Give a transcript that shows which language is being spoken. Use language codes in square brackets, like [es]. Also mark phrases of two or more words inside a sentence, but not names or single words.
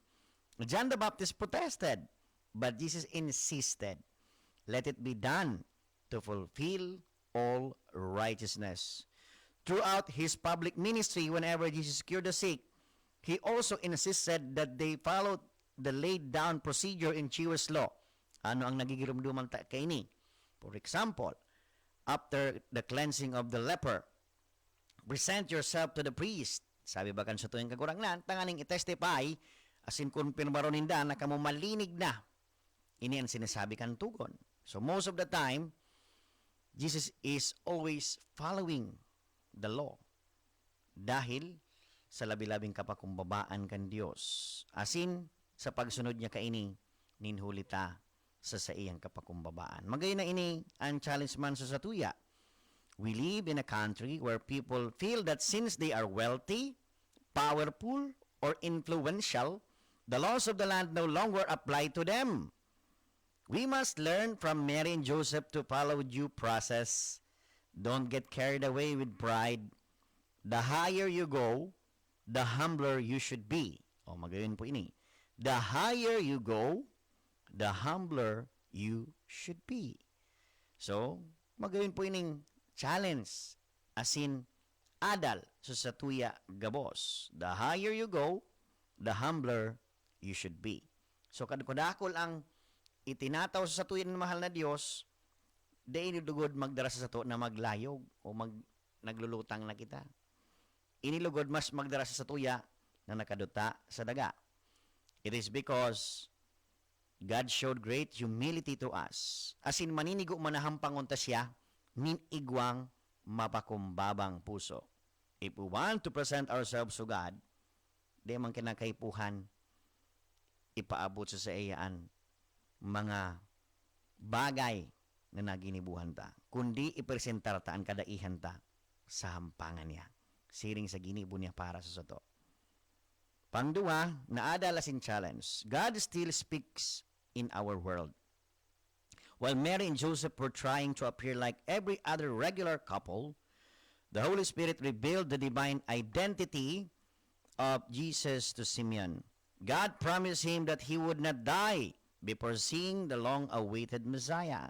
[en] John the Baptist protested, but Jesus insisted, let it be done to fulfill all righteousness. Throughout his public ministry, whenever Jesus cured the sick, he also insisted that they followed the laid down procedure in Jewish law. [bik] Ano ang nagigirumduman ta kaini? [en] For example, after the cleansing of the leper, present yourself to the priest. [bik] Sabi ba kan sa tuwing kagurangnan, tanganing i-testify, asin kumpirmaro ninda na kamo malinig na. Ini ang sinasabi kan tugon. [en] So most of the time, Jesus is always following the law. [bik] Dahil sa labi-labing kapakumbabaan kan Diyos. Asin, sa pagsunod niya kaini, ninhulita sa iyang kapakumbabaan. Magayon na ini ang challenge man sa satuya. [en] We live in a country where people feel that since they are wealthy, powerful, or influential, the laws of the land no longer apply to them. We must learn from Mary and Joseph to follow due process. Don't get carried away with pride. The higher you go, the humbler you should be. [bik] Magayon po ini. [en] The higher you go, the humbler you should be. So, [bik] magayon po ining challenge. [en] As in, [bik] adal sa satuya gabos. [en] The higher you go, the humbler you should be. So, [bik] kadakol ang itinataw sa satuya ng mahal na Diyos, di inidugod magdara sa sato na maglayog o naglulutang na kita. Inilugod mas magdara sa satuya na nakaduta sa daga. [en] It is because God showed great humility to us. As in, [bik] maninigo manahampangon ta siya, ninigwang mapakumbabang puso. [en] If we want to present ourselves to God, [bik] di man kinakaipuhan, ipaabot sa iyaan mga bagay na naginibuhan ta, kundi ipresentar ta ang kadaihan ta sa hampangan niya. Siring sa ginibo niya para sa sato. Pangduwa, naadala sin challenge. [en] God still speaks in our world. While Mary and Joseph were trying to appear like every other regular couple, the Holy Spirit revealed the divine identity of Jesus to Simeon. God promised him that he would not die before seeing the long-awaited Messiah.